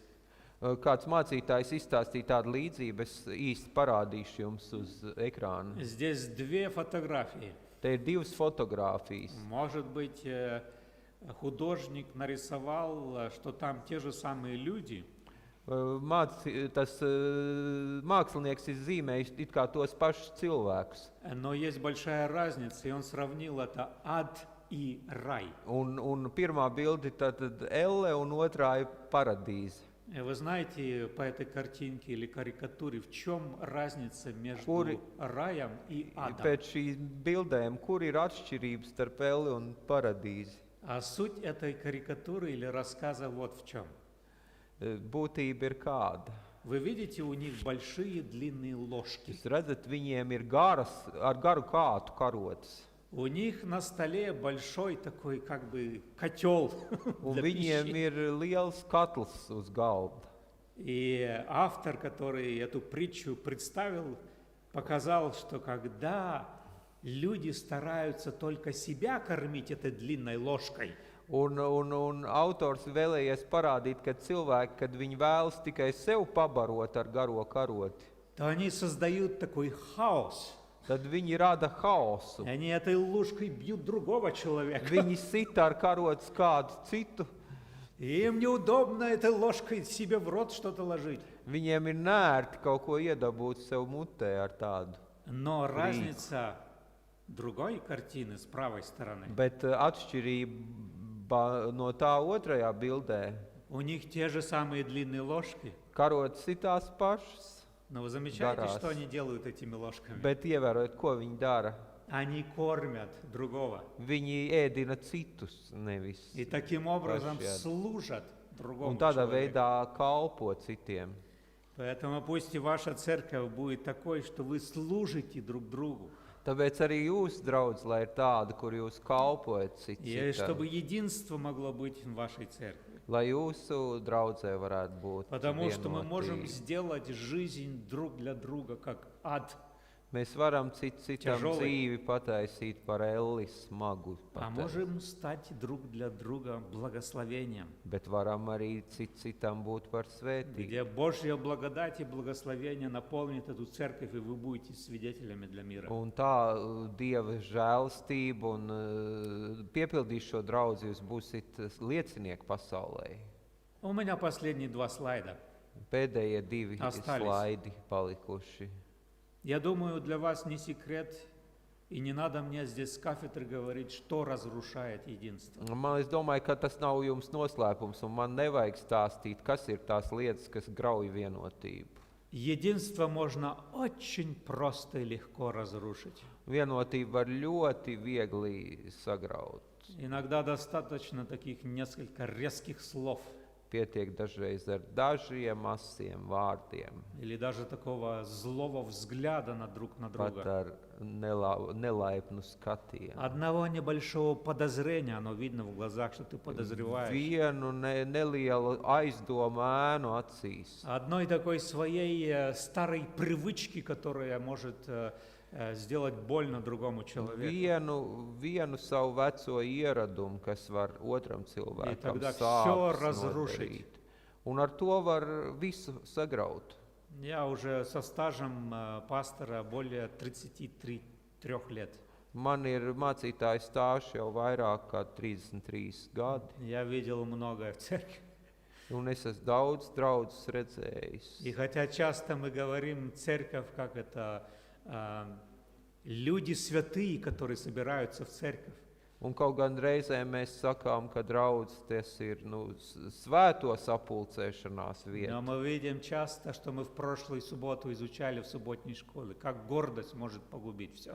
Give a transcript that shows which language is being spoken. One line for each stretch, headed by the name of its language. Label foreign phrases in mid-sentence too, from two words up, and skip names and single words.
Latvian: Kāds mācītājs izstāstīja tādu līdzību, es īsti parādīšu jums uz ekrāna.
Russian: Здесь две фотографии.
Latvian: Te ir divas fotogrāfijas.
Russian: Может быть, художник нарисовал, что там те же самые люди,
Latvian: Tas mākslinieks ir zīmējis it kā tos pašus cilvēkus.
Russian: но есть большая разница, и он сравнил это ад и рай.
Latvian: Un pirmā bilde tad elle un otrā ir paradīze.
Russian: Вы знаете по этой картинке или карикатуре, в чем разница между Кури- раем и адом?
Latvian: Pēc šīs bildēm, kur ir atšķirības starp elli un paradīzi?
Russian: А суть этой карикатуры или рассказа вот в чем.
Latvian: Būtība ir kāda.
Russian: Вы видите, у них большие длинные ложки.
Latvian: Jūs redzat, viņiem ir garas, ar garu kātu karotes.
Russian: У них на столе большой такой как бы котел
Latvian: Un
Russian: для
Latvian: viņiem
Russian: пищи.
Latvian: ir liels katls uz galda.
Russian: И автор, который эту притчу представил, показал, что когда люди стараются только себя кормить этой длинной ложкой,
Latvian: Un autors vēlējies parādīt, ka cilvēki, kad viņi vēlas tikai sev pabarot ar garo karoti,
Russian: то они создают такой хаос.
Latvian: tad viņi rada haosu.
Russian: И они этой ложкой бьют другого человека.
Latvian: Viņi sita ar karotes kādu citu.
Russian: И им неудобно этой ложкой себе в рот что-то ложить.
Latvian: Viņiem ir nērti kaut ko iedabūt sev mutē ar tādu.
Russian: Но разница другой картины с правой стороны.
Latvian: Bet atšķirība no tā otrajā bildē,
Russian: У них те же самые длинные ложки.
Latvian: karotes ir tās pašas,
Russian: Но вы замечаете,
Ukrainian: Гаразд.
Russian: что они делают этими ложками?
Latvian: bet ievērojot, ko viņi dara.
Russian: Они кормят другого.
Latvian: Viņi ēdina citus, nevis.
Russian: И таким образом Прощают. служат другому
Latvian: Un tādā
Russian: человеку.
Latvian: veidā kalpo citiem.
Russian: Поэтому пусть и ваша церковь будет такой, что вы служите друг другу.
Latvian: Tāpēc arī jūs, draudz, lai ir tāda, kur jūs kalpojat
Russian: И чтобы
Latvian: citam,
Russian: единство могло быть в вашей церкви.
Latvian: lai jūsu draudzē varētu būt
Russian: Потому что мы можем
Latvian: vienotība.
Russian: сделать жизнь друг для друга как ад.
Latvian: Mēs varam citam
Russian: Тяжелый.
Latvian: dzīvi pataisīt par elli smagu,
Russian: А можем стать друг для друга благословением,
Latvian: bet varam arī citam būt par svētību.
Russian: где Божья благодать и благословение наполнит эту церковь, и вы будете свидетелями для мира.
Latvian: Un tā Dieva žēlastība un piepildīs šo draudzi, jūs būsiet liecinieki pasaulē.
Russian: У меня последние два слайда.
Latvian: Pēdējie divi
Russian: Остались.
Latvian: slaidi palikuši.
Russian: Я думаю, для вас не секрет, и не надо мне здесь с кафедры говорить, что разрушает единство.
Latvian: Es domāju, ka tas nav jums noslēpums, un man nevajag stāstīt, kas ir tās lietas, kas grauj vienotību.
Russian: Единство можно очень просто и легко разрушить.
Latvian: Vienotību var ļoti viegli sagraut.
Russian: Иногда достаточно таких несколько резких слов
Latvian: Pietiek dažreiz ar dažiem asiem vārdiem,
Russian: или даже такого злого взгляда друг на
Latvian: pat
Russian: друга.
Latvian: ar nelaipnu skatienu.
Russian: Одного небольшого подозрения, оно видно в глазах, что ты подозреваешь.
Latvian: Vienu nelielu aizdomu ēnu acīs.
Russian: Одной такой своей старой привычки, которая может сделать больно другому человеку.
Latvian: Vienu savu veco ieradumu, kas var otram cilvēkam
Russian: тогда всё
Latvian: sāpes
Russian: разрушить.
Latvian: nodarīt. Un ar to var visu sagraut.
Russian: Я уже со стажем пастора более 33 лет.
Latvian: Man ir mācītāja stāsts jau vairāk kā 33 gadi,
Russian: Я видел многое в церкви.
Latvian: un es esmu daudz draugus redzējis.
Russian: И хотя часто мы говорим церковь, как это люди святые, которые собираются в церковь.
Latvian: Un kaut gan reizēm mēs sakām, ka draudzes tas ir svēto sapulcēšanās
Russian: Но
Latvian: vieta.
Russian: мы видим часто, что мы в прошлую субботу изучали в субботней школе, как гордость может погубить все.